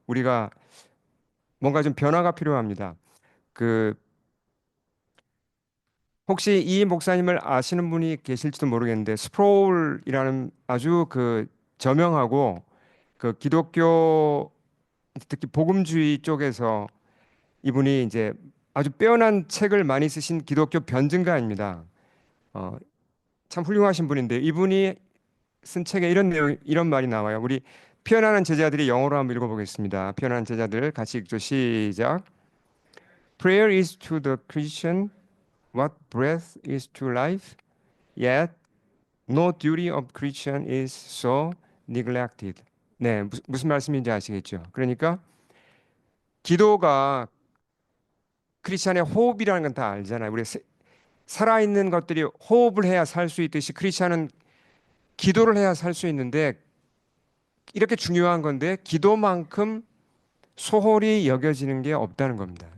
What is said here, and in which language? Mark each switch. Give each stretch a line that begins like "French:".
Korean: 우리가 뭔가 좀 변화가 필요합니다. 그 혹시 이 목사님을 아시는 분이 계실지도 모르겠는데 스프롤이라는 아주 저명하고 기독교 특히 복음주의 쪽에서 이분이 이제 아주 빼어난 책을 많이 쓰신 기독교 변증가입니다. 어, 참 훌륭하신 분인데 이분이 쓴 책에 이런 말이 나와요. 우리 피어나는 제자들이 영어로 한번 읽어보겠습니다. 피어나는 제자들 같이 읽죠. 시작.
English: Prayer is to the Christian what breath is to life, yet no duty of Christian is so neglected.
Korean: 네, 무슨 말씀인지 아시겠죠? 그러니까 기도가 크리스천의 호흡이라는 건 다 알잖아요. 살아있는 것들이 호흡을 해야 살 수 있듯이 크리스천은 기도를 해야 살 수 있는데 이렇게 중요한 건데 기도만큼 소홀히 여겨지는 게 없다는 겁니다.